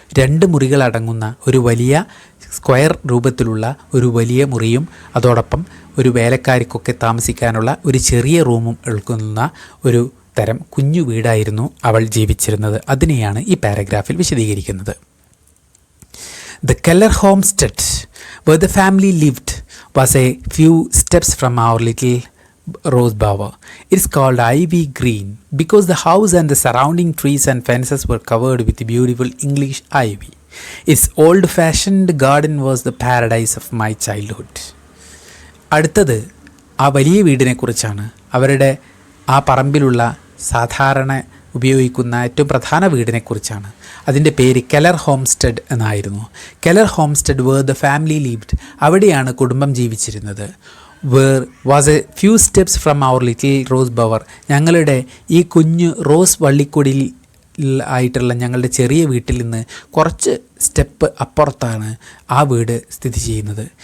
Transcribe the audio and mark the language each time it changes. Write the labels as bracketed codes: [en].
[ml] 2 മുറികൾ അടങ്ങുന്ന ഒരു വലിയ സ്ക്വയർ രൂപത്തിലുള്ള ഒരു വലിയ മുറിയും അതോടൊപ്പം ഒരു വേലക്കാരിക്കൊക്കെ താമസിക്കാനുള്ള ഒരു ചെറിയ റൂമും ഉൾക്കൊള്ളുന്ന ഒരു തരം കുഞ്ഞു വീടായിരുന്നു അവൾ ജീവിച്ചിരുന്നത്. അതിനെയാണ് ഈ പാരഗ്രാഫിൽ വിശദീകരിക്കുന്നത്. [en] The keller homestead where the family lived was a few steps from our little rose bower. It's called ivy green because the house and the surrounding trees and fences were covered with beautiful English ivy. Its old-fashioned garden was the paradise of my childhood. [ml] അടുത്തത് ആ വലിയ വീടിനെക്കുറിച്ചാണ്. അവരുടെ ആ പറമ്പിലുള്ള സാധാരണ ഉപയോഗിക്കുന്ന ഏറ്റവും പ്രധാന വീടിനെക്കുറിച്ചാണ്. അതിൻ്റെ പേര് കെല്ലർ ഹോംസ്റ്റെഡ് എന്നായിരുന്നു. Keller homestead [en] where the family lived, [ml] അവിടെയാണ് കുടുംബം ജീവിച്ചിരുന്നത്. [en] where was a few steps from our little rose bower, [ml] ഞങ്ങളുടെ ഈ കുഞ്ഞു റോസ് വള്ളിക്കൊടിയിൽ ആയിട്ടുള്ള ഞങ്ങളുടെ ചെറിയ വീട്ടിൽ നിന്ന് കുറച്ച് സ്റ്റെപ്പ് അപ്പുറത്താണ് ആ വീട് സ്ഥിതി ചെയ്യുന്നത്.